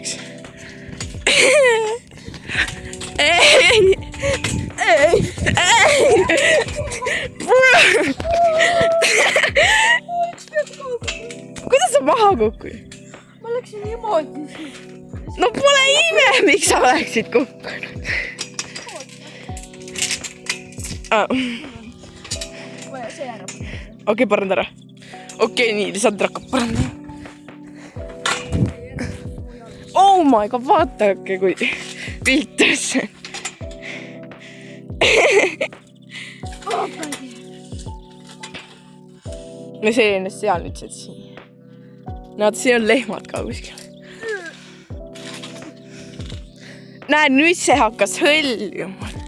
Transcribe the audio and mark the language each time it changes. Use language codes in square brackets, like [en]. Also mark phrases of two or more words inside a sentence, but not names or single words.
[et] Kuidas sa maha kukkusid? Ma läksin niimoodi. No pole ime, miks sa oleksid kukkunud. Okei, paranda ära. Okei, nii, Lisandra hakkab parandama. [en] Oh my god, [et] vaadake, kui piltes. No see ennast seal ütlesid siin. Näed, siin on lehmad ka kuskil. Näed, nüüd see hakkas hõljuma.